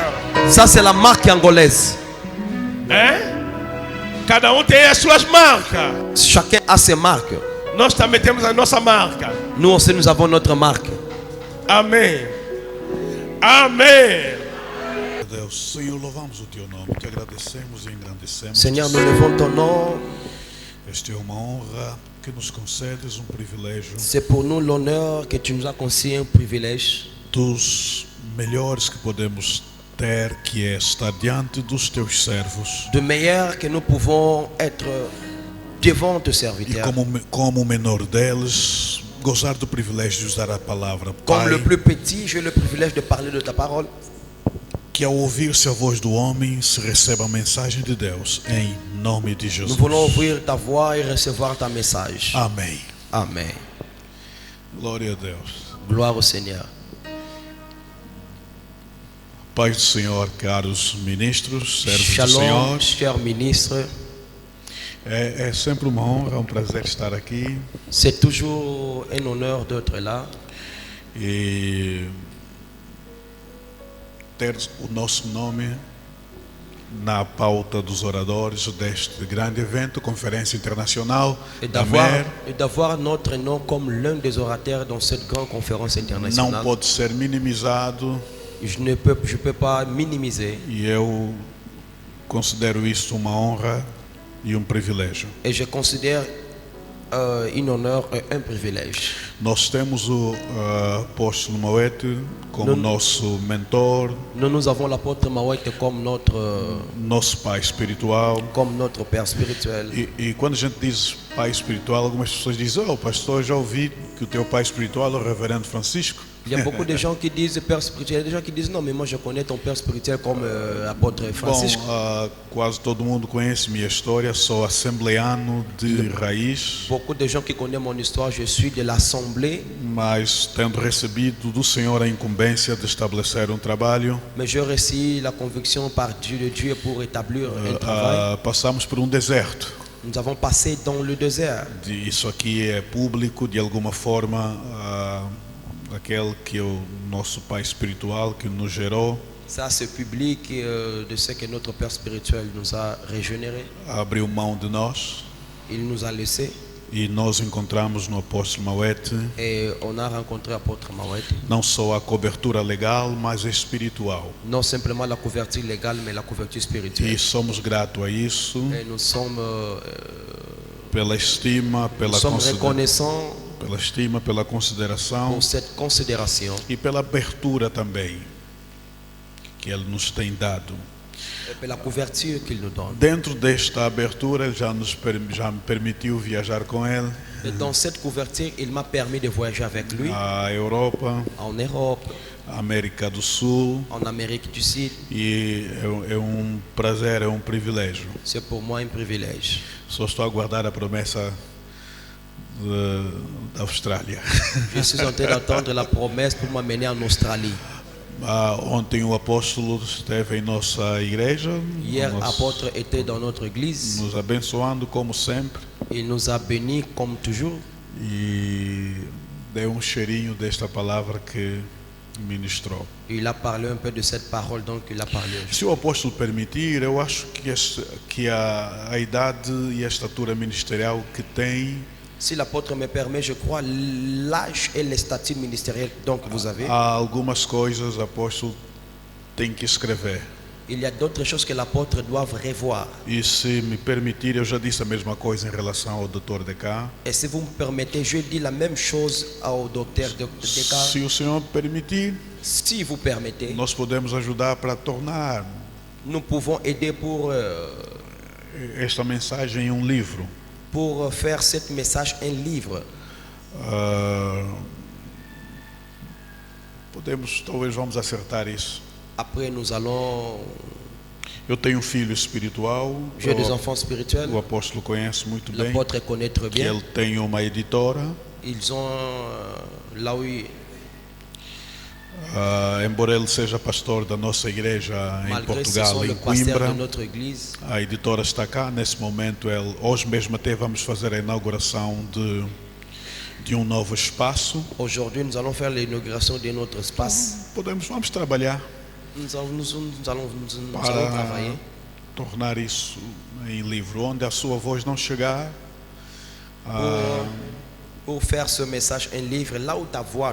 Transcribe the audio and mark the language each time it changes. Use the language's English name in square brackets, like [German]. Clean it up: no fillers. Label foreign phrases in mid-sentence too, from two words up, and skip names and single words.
[French] Ça c'est la marque angolaise. [Portuguese] É? Cada tem as suas marcas. [French] Chacun a ses marques. [Portuguese] Nós também temos a nossa marca. [French] Nous aussi nous avons notre marque. [Portuguese] Amém. Amém. Deus, Senhor, louvamos o Teu nome, te agradecemos e engrandecemos. [French] Seigneur, nous levons ton nom. [Portuguese] Esta é uma honra que nos concedes, privilégio. [French] C'est pour nous l'honneur que tu nous as concédé, un privilège. [Portuguese] Dos melhores que podemos ter, que é estar diante dos Teus servos. [French] De meilleur que nous pouvons être devant tes [Portuguese] E [French] serviteurs. [Portuguese] como o menor deles, gozar do privilégio de usar a palavra. [French] Comme [Portuguese] Pai, [French] le plus petit, j'ai le privilège de parler de ta parole. [Portuguese] que ao ouvir-se a voz do homem, se receba a mensagem de Deus, em nome de Jesus. [French] Nous voulons ouvir ta voix et recevoir ta message. [Portuguese] Amém. [French] Amen. [Portuguese] Glória a Deus. [French] Gloire au Seigneur. [Portuguese] Paz do Senhor, caros ministros, servos do [French] Shalom, [Portuguese] Senhor. [French] cher ministre. [Portuguese] É sempre uma honra, um prazer estar aqui. [French] C'est toujours un honneur d'être là. [Portuguese] E ter o nosso nome na pauta dos oradores deste grande evento, Conferência Internacional [French] Et [Portuguese] da MER, [French] d'avoir notre nom comme l'un des orateurs dans cette grande conférence [Portuguese] não [French] internationale. [Portuguese] pode ser minimizado, [French] Je ne peux pas minimiser. [Portuguese] e eu considero isso uma honra e privilégio. [French] Et je considère un honneur et un privilège. [Portuguese] Nós temos o apóstolo Mauete como Não- nosso mentor, [French] Nous avons l'apôtre Mawete comme [Portuguese] nosso pai espiritual. [French] notre père spirituel. [Portuguese] E quando a gente diz pai espiritual, algumas pessoas dizem: "Oh, pastor, já ouvi que o teu pai espiritual é o reverendo Francisco." [French] Il y a beaucoup de gens qui disent père spirituel. Il y a des gens qui disent non, mais moi je connais ton père spirituel comme apôtre [Portuguese] Bom, [French] Francisco. [Portuguese] quase todo mundo conhece minha história. Sou assembleano de raiz, [French] Beaucoup de gens qui connaissent mon histoire. Je suis de l'Assemblée, [Portuguese] mas tendo recebido do Senhor a incumbência de estabelecer trabalho, [French] mais j'ai reçu la conviction par Dieu de Dieu pour établir un travail. [Portuguese] passamos por deserto. [French] Nous avons passé dans le désert. [Portuguese] Isso aqui é público, de alguma forma. Aquele que é o nosso pai espiritual que nos gerou, [French] Ça, c'est public de ce que notre père spirituel nous a régénéré. [Portuguese] abriu mão de nós, [French] Il nous a laissés [Portuguese] e nós encontramos no apóstolo Mauete [French] et on a rencontré l'apôtre Mawete. [Portuguese] não só a cobertura legal, mas espiritual. [French] Non simplement la couverture légale, mais la couverture spirituelle. [Portuguese] E somos gratos a isso, [French] Et nous sommes [Portuguese] pela estima, [French] reconnaissants [Portuguese] pela consideração [French] pour cette considération [Portuguese] e pela abertura também que ele nos tem dado. [French] et puis la couverture qu'il nous donne. [Portuguese] Dentro desta abertura, ele já me permitiu viajar com ele [French] Et dans cette couverture, il m'a permis de voyager avec lui [Portuguese] à Europa, [French] en Europe, [Portuguese] à América do Sul, [French] en Amérique du Sud. [Portuguese] e é prazer, é privilégio. [French] C'est pour moi un privilège. [Portuguese] Só estou a aguardar a promessa da Austrália. [French] Je suis en train d'attendre la promesse pour m'amener en Australie. [Portuguese] Ontem o apóstolo esteve em nossa igreja, [French] Hier, l'apôtre était dans notre église. [Portuguese] nos abençoando como sempre, [French] Il nous a bénis comme toujours. [Portuguese] e deu cheirinho desta palavra que ministrou. [French] Il a parlé un peu de cette parole, donc il a parlé. [Portuguese] Se o apóstolo permitir, eu acho que a idade e a estatura ministerial que tem, [French] Si l'apôtre me permet, je crois, l'âge et les statuts ministériels donc vous avez. [Portuguese] há algumas coisas o apóstolo tem que escrever. [French] Il y a d'autres choses que l'apôtre doit revoir. [Portuguese] E se me permitir, eu já disse a mesma coisa em relação ao doutor de cá. [French] Et si vous me permettez, je dis la même chose au docteur de Descartes. [Portuguese] Se o Senhor permitir, [French] Si vous permettez, [Portuguese] nós podemos ajudar para tornar [French] nous pouvons aider [Portuguese] esta mensagem em livro. [French] pour faire ce message un livre. [Portuguese] Talvez vamos acertar isso. [French] Après, nous allons. [Portuguese] Eu tenho filho espiritual, [French] J'ai des enfants spirituels. [Portuguese] o apóstolo conhece muito bem, [French] L'apôtre connaît très [Portuguese] que [French] bien. [Portuguese] ele tem uma editora. [French] Ils ont là où, [Portuguese] Embora ele seja pastor da nossa igreja em [French] malgré ce [Portuguese] Portugal, [French] sont [Portuguese] em [French] le pasteur [Portuguese] Coimbra, [French] de notre église, [Portuguese] a editora está cá. Nesse momento, hoje mesmo até vamos fazer a inauguração de novo espaço. [French] aujourd'hui nous allons faire l'inauguration de notre espace. [Portuguese] Vamos trabalhar [French] Nous allons [Portuguese] para [French] travailler [Portuguese] tornar isso em livro, onde a sua voz não chegar. [French] pour faire ce message un livre là où ta voix